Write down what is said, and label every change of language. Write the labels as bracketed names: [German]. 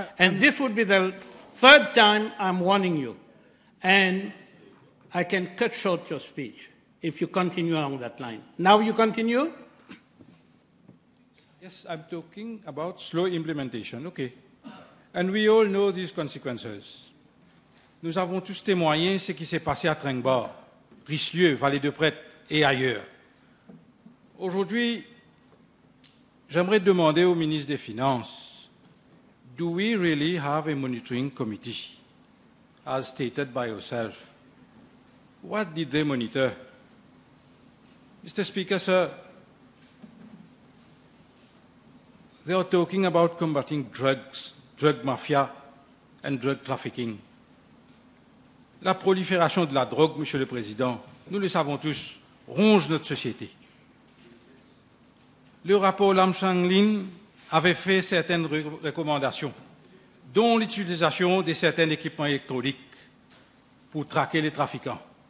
[English] And this would be the third time I'm warning you. And I can cut short your speech if you continue along that line. Now you continue? Yes, I'm talking about slow implementation, okay. And we all know these consequences. [French] Nous avons tous témoigné ce qui s'est passé à Tringbah, Richelieu, Vallée de Prête et ailleurs. Aujourd'hui, j'aimerais demander au ministre des Finances, [English] do we really have a monitoring committee, as stated by yourself? What did they monitor? Mr. Speaker, sir, they are talking about combating drugs, drug mafia and drug trafficking. [French] La prolifération de la drogue, Monsieur le Président, nous le savons tous, ronge notre société. Le rapport Lam Sang Lin avait fait certaines recommandations, dont l'utilisation de certains équipements électroniques pour traquer les trafiquants.